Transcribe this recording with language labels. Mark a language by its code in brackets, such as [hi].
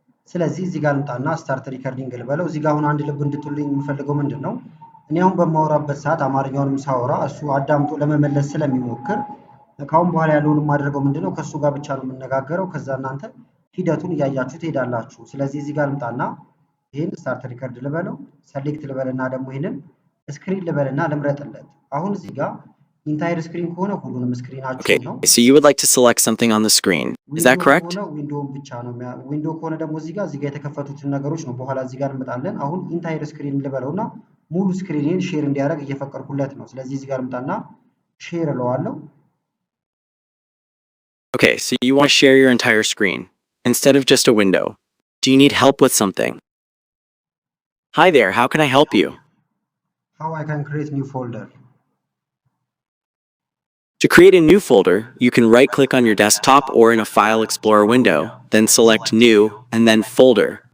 [am] ስለዚህ እዚህ ጋር ልምጣና ስታርት ሪከርዲንግ ልበለው። እዚህ ጋር አሁን አንድ ልብ እንድትሉኝ የምፈልገው ምንድነው እኔ አሁን በማወራበት ሰዓት አማርኛውንም ሳወራ እሱ አዳምጦ ለመመለስ ስለሚሞክር ካሁን በኋላ ያለውን የማደርገው ምንድነው ከሱ ጋር ብቻ ነው የምነጋገረው። ከዛ እናንተ ሂደቱን እያያችሁ ትሄዳላችሁ። ስለዚህ እዚህ ጋር ልምጣና ይሄን ስታርት ሪከርድ ልበለው፣ ሰሌክት ልበልና ደግሞ ይሄንን ስክሪን ልበልና ልምረጥለት። አሁን እዚህ ጋር ኢንታይር ስክሪን ከሆነ ሁሉንም ስክሪናችሁ ነው። [en] So you would like to select something on the screen. Is that correct? [am] ዊንዶውን ብቻ ነው። ዊንዶው ከሆነ ደግሞ እዚህ ጋር የተከፈቱትን ነገሮች ነው በኋላ እዚህ ጋር እንመጣለን። አሁን ኢንታይር ስክሪን ልበለውና ሙሉ ስክሪንን ሼር እንዲያደርግ እየፈቀድኩለት ነው። ስለዚህ እዚህ ጋር ልምጣና ሼር እለዋለሁ። [en] Okay, so you want to share your entire screen instead of just a window. Do you need help with something? Hi there, how can I help you? How I can create new folder. To create a new folder, you can right-click on your desktop or in a File Explorer window, then select New, and then Folder.